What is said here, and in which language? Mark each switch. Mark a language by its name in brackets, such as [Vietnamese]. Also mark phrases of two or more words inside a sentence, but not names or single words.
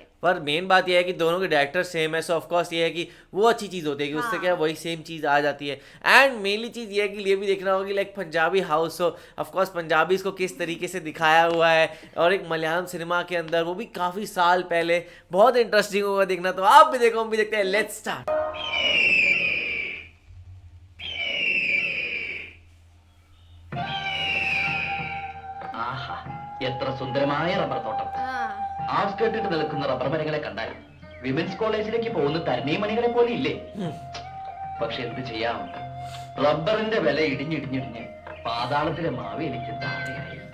[Hindi] पर मेन बात यह है कि दोनों के डायरेक्टर सेम है, [English] so of course [Hindi] ये है कि वो अच्छी चीज़ होती है कि उससे क्या वही सेम चीज़ आ जाती है। [English] and mainly [Hindi] चीज़ ये है कि ये भी देखना होगा कि लाइक पंजाबी हाउस हो, [English] of course [Hindi] पंजाबी को किस तरीके से दिखाया हुआ है और एक मलयालम सिनेमा के अंदर, वो भी काफ़ी साल पहले। बहुत इंटरेस्टिंग होगा देखना, तो आप भी देखो हम भी देखते हैं। [English] let's start. [Malayalam] എത്ര സുന്ദരമായ റബ്ബർ തോട്ടം. ആസ്കേട്ടിട്ട് നിൽക്കുന്ന റബ്ബർ മരങ്ങളെ കണ്ടാൽ വിമൻസ് കോളേജിലേക്ക് പോകുന്ന തരണീമണികളെ പോലെ ഇല്ലേ? പക്ഷെ എന്ത് ചെയ്യാം, റബ്ബറിന്റെ വില ഇടിഞ്ഞിടിഞ്ഞിടിഞ്ഞ് പാതാളത്തിലെ മാവേലിക്ക് താഴെയായി.